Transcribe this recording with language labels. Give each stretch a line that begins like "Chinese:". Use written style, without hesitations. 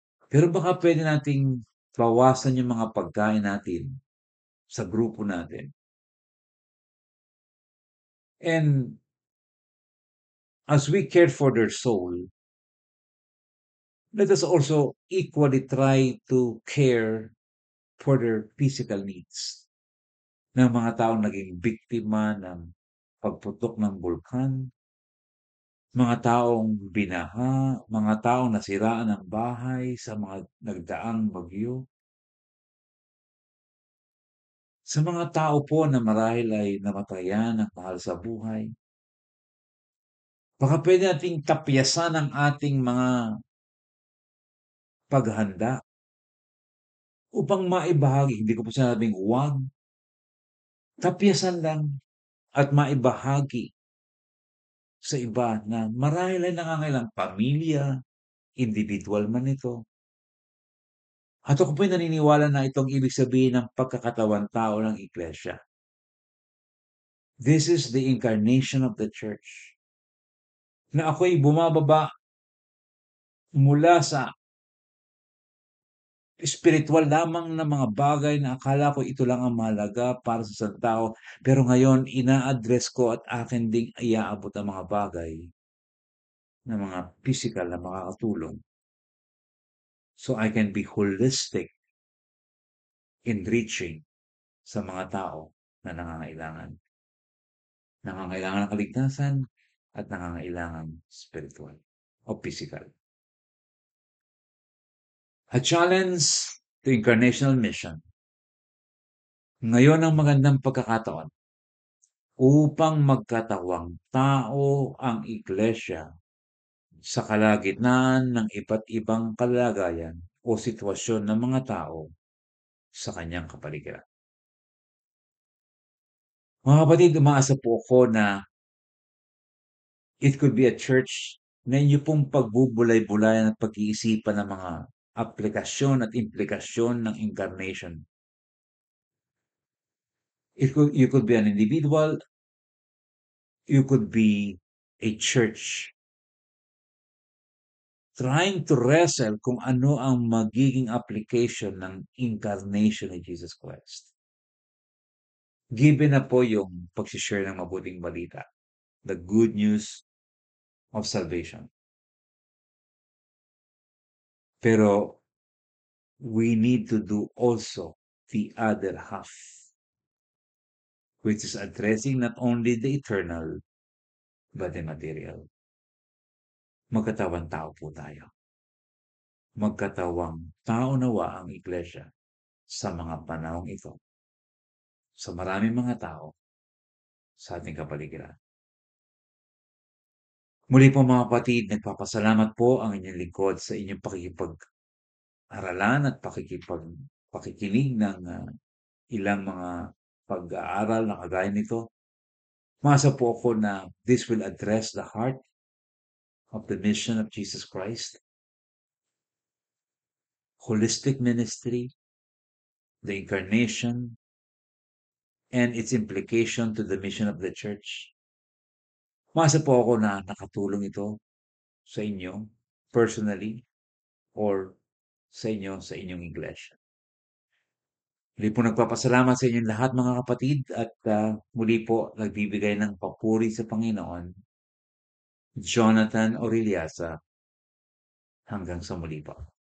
Filipino: Pero baka pwede nating bawasan yung mga pagkain natin sa grupo natin.
English: And as we care for their soul, let us also equally try to care for their physical needs.
Filipino: Ng mga taong naging biktima ng pagputok ng bulkan, mga taong binaha, mga taong nasiraan ng bahay sa mga nagdaang bagyo. Sa mga tao po na marahil ay namatayan ng mahal sa buhay. Baka pwede nating tapyasan ang ating mga paghanda upang maibahagi. Hindi ko po sinabing huwag. Tapyasan lang at maibahagi sa iba na marahil ay nangangailang pamilya, individual man ito, At ako po'y naniniwala na itong ibig sabihin ng pagkakatawang tao ng iglesia.
English: This is the incarnation of the church.
Filipino: Na ako'y bumababa mula sa espirituwal lamang na mga bagay na akala ko ito lang ang mahalaga para sa isang tao, pero ngayon ina-address ko at akin ding iaabot ang mga bagay na mga pisikal na makakatulong.
English: So I can be holistic in reaching
Filipino: sa mga tao na nangangailangan. Nangangailangan ng kaligtasan at nangangailangan spiritual o pisikal.
English: A challenge to incarnational mission.
Filipino: Ngayon ang magandang pagkakataon upang magkatawang tao ang iglesia sa kalagitnaan ng iba't ibang kalagayan o sitwasyon ng mga tao sa kanyang kapaligiran. Mga kapatid, umaasa po ako na
English: it could be a church
Filipino: na inyo pong pagbubulay-bulayan at pag-iisipan ng mga aplikasyon at implikasyon ng incarnation.
English: You could be an individual, you could be a church trying to wrestle
Filipino: kung ano ang magiging application ng incarnation ni Jesus Christ. Given na po yung pag-share ng mabuting balita,
English: the good news of salvation. Pero we need to do also the other half, which is addressing not only the eternal, but the material.
Filipino: Magkatawang tao po tayo. Magkatawang tao nawa ang iglesia sa mga panahong ito. Sa maraming mga tao sa ating kapaligiran. Muli po mga kapatid, nagpapasalamat po ang inyong lingkod sa inyong pakikipag-aralan at pakikinig ng ilang mga pag-aaral na kagaya nito. Umasa po ako na
English: this will address the heart of the mission of Jesus Christ, holistic ministry, the incarnation, and its implication to the mission of the church.
Filipino: Umasa po ako na nakatulong ito sa inyo
English: personally or
Filipino: sa inyo sa inyong iglesia. Muli po nagpapasalamat sa inyong lahat mga kapatid at muli po nagbibigay ng papuri sa Panginoon, Jonathan Oriliasa. Hanggang sa muli po.